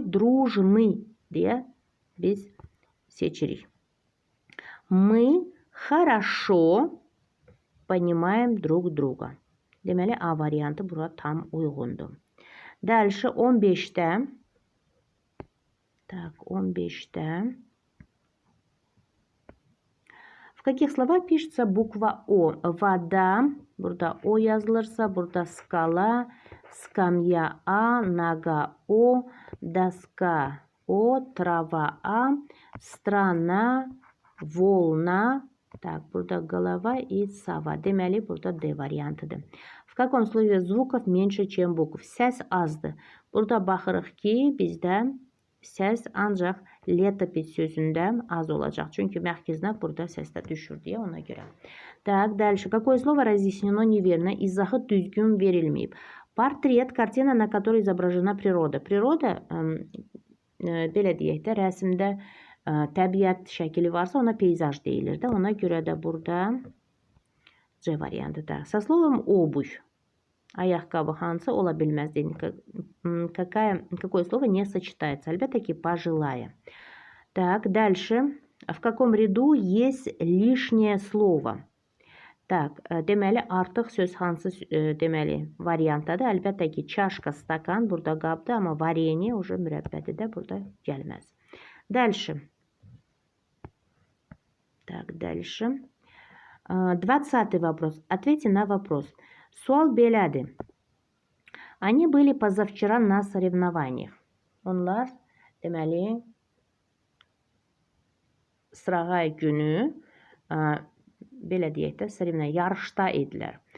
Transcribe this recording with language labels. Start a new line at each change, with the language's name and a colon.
Azerbaijani: Дружный deyə biz seçirik.
Russian: Мы хорошо понимаем друг друга.
Azerbaijani: Deməli, A variantı bura tam uyğundur.
Russian: Дальше
Azerbaijani: 15-də. 15-də.
Russian: В каких словах пишется буква О? Вода.
Azerbaijani: Burada O yazılırsa, burada
Russian: скала, скамья А, нога О, доска О, трава А, страна, волна. Burada голова и сова.
Azerbaijani: Deməli, burada D variantıdır.
Russian: В каком слове звуков меньше, чем букв?
Azerbaijani: Səs azdır. Burada baxırıq ki, bizdə səs ancaq letopis sözündə az olacaq. Çünki mərkəzdə burada səsdə düşür deyə ona görə.
Russian: Дальше. Какое слово разъяснено неверно?
Azerbaijani: İzahı düzgün verilməyib.
Russian: Portret, kартина, на которой изображена природа.
Azerbaijani: Прироda, belə deyək də, rəsmdə təbiət şəkili varsa ona peyzaj deyilir də. Ona görə də burada C variantıdır.
Russian: Со словом обувь.
Azerbaijani: Ayaqqabı hansı ola bilməz?
Russian: Какое слово не сочетается?
Azerbaijani: Əlbəttə ki, пожилая.
Russian: Дальше. В каком ряду есть лишнее слово?
Azerbaijani: Deməli, artıq söz hansı deməli variantdadır? Əlbəttə ki, çaşka, stakan burada qabdır, amma vareniye уже mürəbbədir də burada gəlməz.
Russian: Дальше. Дальше. 20-й вопрос. Ответьте на вопрос.
Azerbaijani: Sual belədir.
Russian: Они были позавчера на соревнованиях.
Azerbaijani: Onlar, deməli, sırağay günü, belə deyək də, yarışda idilər.